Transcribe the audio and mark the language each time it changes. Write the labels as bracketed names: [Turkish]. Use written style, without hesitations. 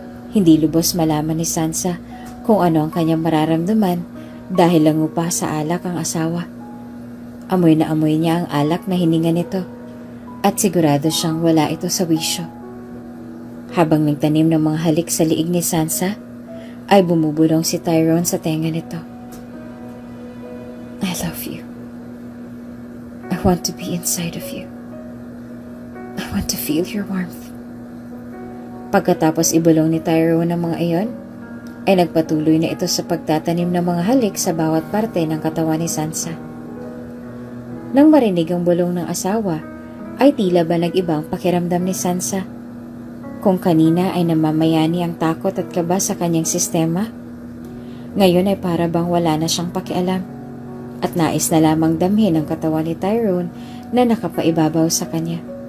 [Filipino] Hindi lubos malaman ni Sansa kung ano ang kanyang mararamdaman dahil lang upa sa alak ang asawa. Amoy na amoy niya ang alak na hininga nito at sigurado siyang wala ito sa wisyo. Habang nagtanim ng mga halik sa liig ni Sansa, ay bumubulong si Tyrone sa tenga nito. [English] I love you. I want to be inside of you. I want to feel your warmth. [Filipino] Pagkatapos ibulong ni Tyrone ang mga iyon, ay nagpatuloy na ito sa pagtatanim ng mga halik sa bawat parte ng katawan ni Sansa. Nang marinig ang bulong ng asawa, ay tila ba nag-ibang pakiramdam ni Sansa. Kung kanina ay namamayani ang takot at kaba sa kanyang sistema, ngayon ay para bang wala na siyang pakialam at nais na lamang damhin ang katawan ni Tyrone na nakapaibabaw sa kanya.